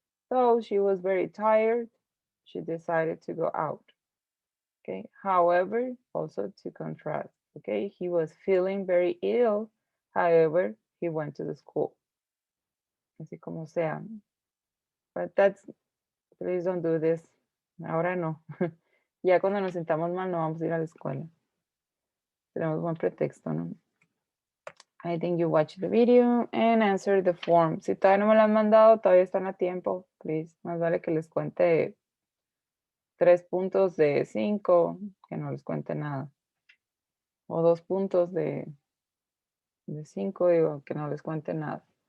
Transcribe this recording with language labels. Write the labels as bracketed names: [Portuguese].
[English] Though she was very tired, she decided to go out. Okay, however, also to contrast, okay, he was feeling very ill, however, he went to the school. [Spanish] Así como sea. [English] But that's, please don't do this. [Spanish] Ahora no. Ya cuando nos sintamos mal no vamos a ir a la escuela. Tenemos buen pretexto, ¿no? [English] I think you watch the video and answer the form. [Spanish] Si todavía no me lo han mandado, todavía están a tiempo. Please, más vale que les cuente 3 puntos de 5, que no les cuente nada. O 2 puntos de 5, digo, que no les cuente nada.